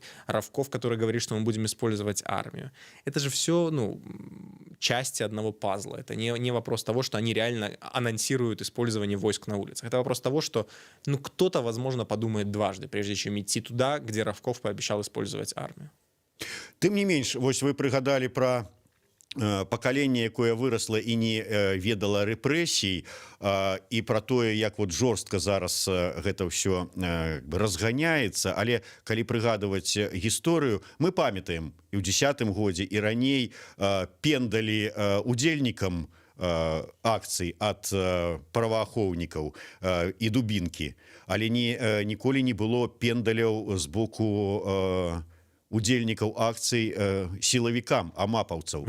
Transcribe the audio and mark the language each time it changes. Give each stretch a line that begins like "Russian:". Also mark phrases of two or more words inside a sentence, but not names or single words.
Russian: Равков, который говорит, что мы будем использовать армию. Это же все, части одного пазла. Это не вопрос того, что они реально анонсируют использование войск на улицах. Это вопрос того, что кто-то, возможно, подумает дважды, прежде чем идти туда, где Равков пообещал использовать армию.
Belarusian: Тым не менш, вось вы прыгадалі пра пакаленне, якое вырасла і не ведала рэпрэсій, і пра тое, як вот жорстка зараз гэта ўсё разганяецца. Але калі прыгадваць гісторыю, мы памятаем і ў 10-м годзе, і раней пендалі удзельнікам акцый ад праваахоўнікаў і дубінкі, але ніколі не было пендаляў з боку удзельнікаў акцый сілавікам, амапаўцаў.